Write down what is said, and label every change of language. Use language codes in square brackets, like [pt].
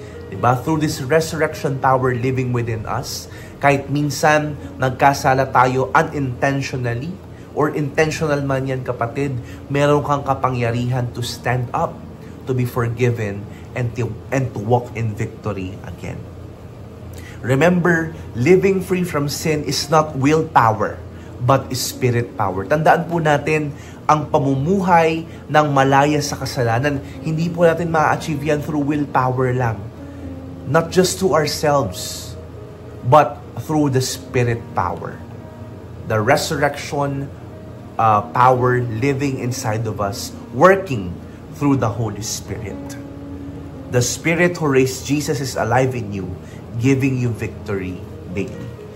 [en] Diba? Through this resurrection power living within us, [tl] kahit minsan nagkasala tayo [en] unintentionally, or intentional [tl] man yan kapatid, meron kang kapangyarihan [en] to stand up, to be forgiven, and to walk in victory again. Remember, living free from sin is not willpower, but spirit power. [tl] Tandaan po natin, ang pamumuhay ng malaya sa kasalanan, hindi po natin ma-achieve yan [en] through willpower [tl] lang. [en] Not just to ourselves, but through the spirit power. The resurrection power living inside of us, working through the Holy Spirit. The Spirit who raised Jesus is alive in you, giving you victory daily.